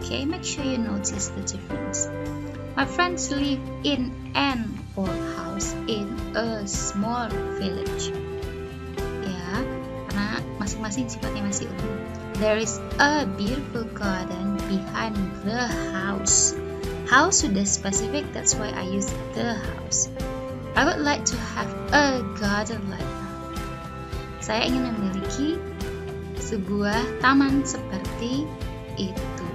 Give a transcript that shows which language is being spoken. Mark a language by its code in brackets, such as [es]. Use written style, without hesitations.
[en] Okay, make sure you notice the difference. My friends live in an old house in a small village. [id] Ya, karena masing-masing sifatnya masih umum. [en] There is a beautiful garden behind the house. House sudah specific, that's why I use the house. I would like to have a garden like that. [id] Saya ingin memiliki sebuah taman seperti itu.